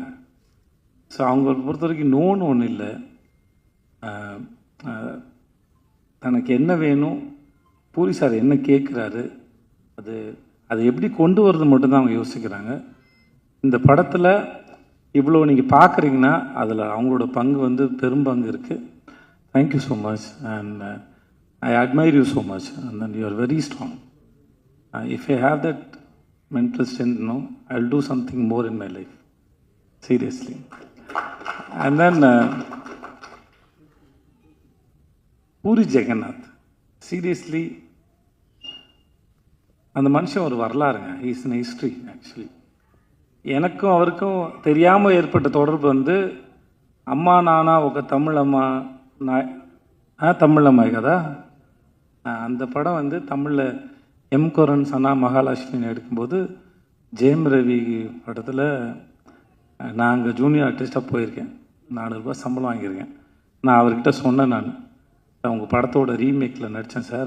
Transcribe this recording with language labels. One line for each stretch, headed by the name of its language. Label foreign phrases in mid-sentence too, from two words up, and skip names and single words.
Tamil: ஸோ அவங்களை பொறுத்த வரைக்கும் நோன்னு ஒன்றும் இல்லை. தனக்கு என்ன வேணும், பூரி சார் என்ன கேட்குறாரு, அது எப்படி கொண்டு வரது மட்டும்தான் அவங்க யோசிக்கிறாங்க. இந்த படத்தில் இவ்வளோ நீங்கள் பார்க்குறீங்கன்னா அதில் அவங்களோட பங்கு வந்து பெரும்பங்கு இருக்குது.
English: thank you so much and I admire you so much and then you are very strong. if I have that mental strength, I will do something more in my life. Seriously. And then Puri Jagannath. Seriously,
Tamil: அந்த மனுஷன் ஒரு வரலாறுங்க.
English: he is in history actually.
Tamil: எனக்கும் அவருக்கும் தெரியாமல் ஏற்பட்ட தொடர்பு வந்து
Telugu: అమ్మా నాన్న ఒక తమిళమ్మ తమిళమ్మాయి కదా
Tamil: அந்த படம் வந்து தமிழில் எம் கொரன் சனா மகாலட்சுமின்னு எடுக்கும்போது ஜெயம் ரவி படத்தில் நான் அங்கே ஜூனியர் ஆர்டிஸ்ட்டாக போயிருக்கேன். 400 ரூபாய் சம்பளம் வாங்கியிருக்கேன். நான் அவர்கிட்ட சொன்னேன், நான் உங்கள் படத்தோட ரீமேக்கில் நடித்தேன் சார்.